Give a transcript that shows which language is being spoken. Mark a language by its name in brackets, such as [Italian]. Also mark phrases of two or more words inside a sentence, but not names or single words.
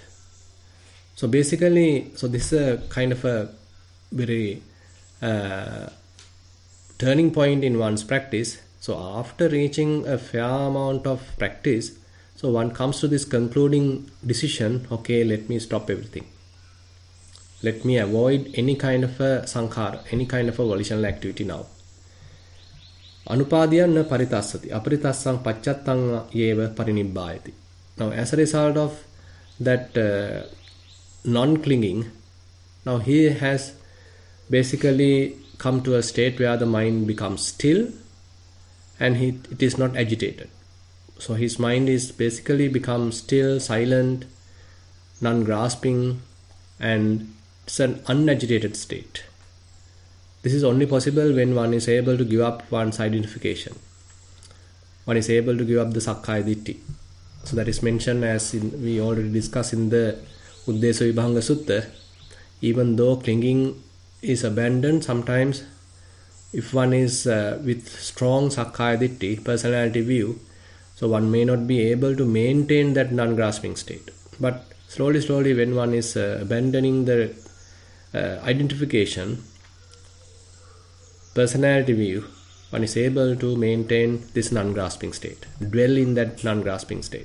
[English] So basically, this is a kind of a very turning point in one's practice. So after reaching a fair amount of practice, so one comes to this concluding decision, okay, let me stop everything. Let me avoid any kind of a sankhara, any kind of a volitional activity now. [Pali] Anupadiyan na paritassati, aparitassang pacchatang yeva parinibbayati. [English] Now as a result of that non-clinging, now he has basically come to a state where the mind becomes still and it is not agitated. So his mind is basically become still, silent, non-grasping, and it's an unagitated state. This is only possible when one is able to give up one's identification. One is able to give up the [Pali] sakkaya ditthi. [English] So that is mentioned as we already discussed in the Uddesa Vibhanga Sutta. Even though clinging is abandoned, sometimes if one is with strong [Pali] sakkaya ditthi, [English] personality view, so one may not be able to maintain that non-grasping state. But slowly when one is abandoning the identification, personality view, one is able to maintain this non-grasping state, dwell in that non-grasping state.